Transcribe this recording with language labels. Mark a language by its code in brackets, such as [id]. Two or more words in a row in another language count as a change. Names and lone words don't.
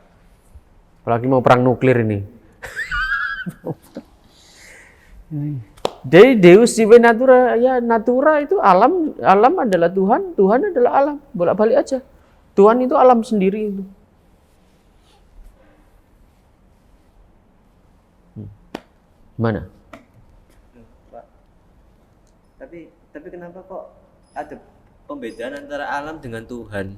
[id] Apalagi mau perang nuklir ini. Dari [la] Deus sive natura, [id] ya natura itu alam, alam adalah Tuhan, Tuhan adalah alam, bolak-balik aja. Tuhan itu alam sendiri itu. Mana? Pak. Tapi kenapa kok ada pembedaan antara alam dengan Tuhan?